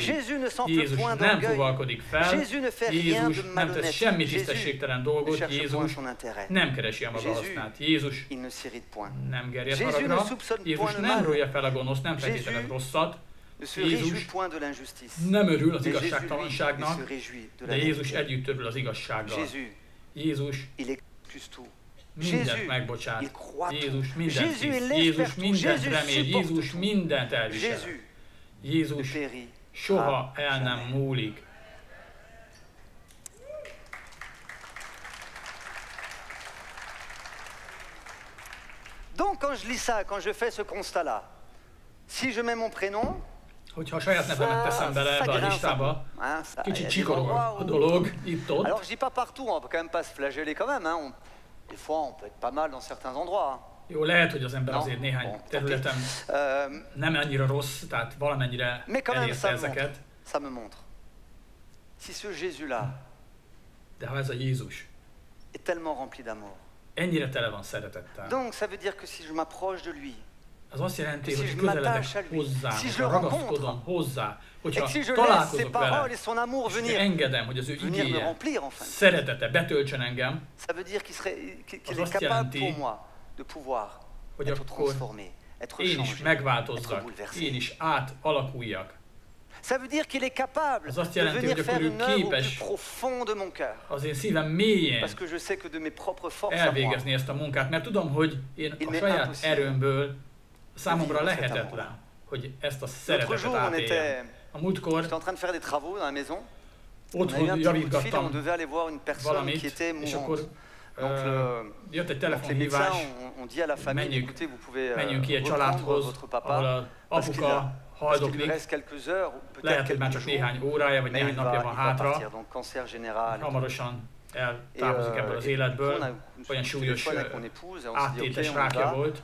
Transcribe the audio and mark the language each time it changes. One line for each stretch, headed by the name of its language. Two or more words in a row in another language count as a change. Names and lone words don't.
Hungarian: Jézus nem fogalkodik fel, Jézus nem tesz semmi tisztességtelen dolgot, Jézus nem keresi a maga hasznát, Jézus nem gerjed haragra, Jézus nem rója fel a gonoszt, nem feltételez rosszat, Jézus nem örül az igazságtalanságnak, de Jézus együtt örül az igazsággal. Jézus mindent megbocsát. Jézus mindent hisz. Jézus mindent remél. Jézus mindent elvisel. Jézus soha el nem múlik.
French: Donc quand je lis ça, quand je fais ce constat-là, si je mets mon prénom,
Hungarian: hogyha a saját nevemet teszem bele ebbe a listába, kicsit csikorog a dolog itt-ott.
French: Alors je dis pas partout, on peut quand même pas se flageller quand même, hein. Des fois on peut être pas mal dans certains endroits.
Hungarian: Jó, lehet, hogy az ember azért néhány területen nem annyira rossz, tehát valamennyire elérte ezeket.
French: Ça me montre. Si ce Jésus-là
Hungarian: de ha ez a Jézus
French: est tellement rempli d'amour,
Hungarian: ennyire tele van szeretettel.
French: Donc ça veut dire que si je m'approche de lui,
Hungarian: az azt jelenti, hogy közeledek hozzá, hogyha ragaszkodom hozzá, hogyha találkozok vele, és engedem, hogy az ő igéje, szeretete betöltsön engem, az azt jelenti, hogy akkor én is megváltozzak, én is átalakuljak.
French: Ça veut dire qu'il est capable de venir faire une œuvre au plus profond de mon cœur. Parce que je sais que de mes propres forces à moi,
Hungarian: elvégezni ezt a munkát, mert tudom, hogy én a saját erőmből számomra lehetetlen, hogy ezt a szeretetet átéljem. A múltkor otthon javítgattam valamit, és akkor jött egy telefonhívás, menjünk ki egy családhoz, ahol az apuka haldoklik, lehet, hogy már csak néhány órája, vagy néhány napja van hátra, hamarosan eltávozik ebből az életből, olyan súlyos áttétes rákja volt.